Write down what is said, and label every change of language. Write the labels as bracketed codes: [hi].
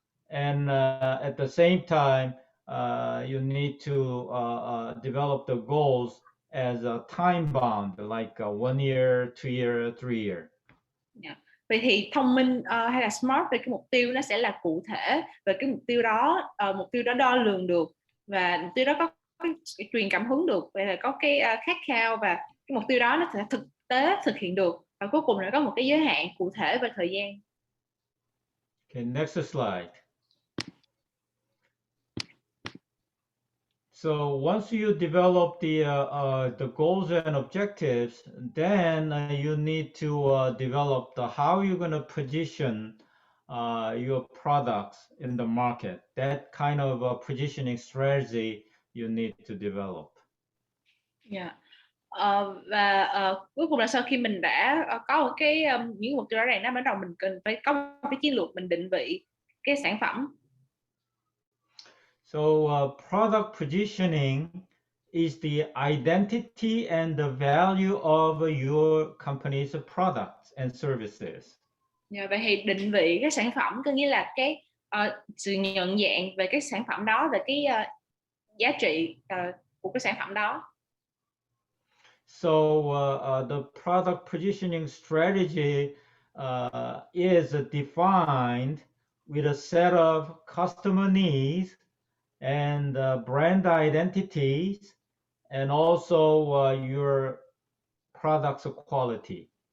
[en] And at the same time, you need to develop the goals as a time bound, like 1 year, 2 year, 3 year. Yeah. [vi] Vậy thì thông minh hay là SMART về cái mục tiêu nó sẽ là cụ thể, và cái mục tiêu đó đo lường được, và mục tiêu đó có cái truyền cảm hứng được, vậy là có cái khát khao, và cái mục tiêu đó nó sẽ thực tế thực hiện được, và cuối cùng là có một cái giới hạn cụ thể và thời gian. [en] Okay, next slide. So once you develop the goals and objectives, then you need to develop how you're going to position your products in the market. That kind of positioning strategy you need to develop. Yeah. [vi] Và cuối cùng là sau khi mình đã có một cái những mục tiêu rõ ràng đó, bắt đầu mình cần phải có một cái chiến lược mình định vị cái sản phẩm. [en] So product positioning is the identity and the value of your company's products and services. [vi] Vậy thì định vị cái sản phẩm có nghĩa là cái sự nhận dạng về cái sản phẩm đó, về cái giá trị của cái sản phẩm đó. [en] So the product positioning strategy is defined with a set of customer needs and brand identities, and also your product's quality.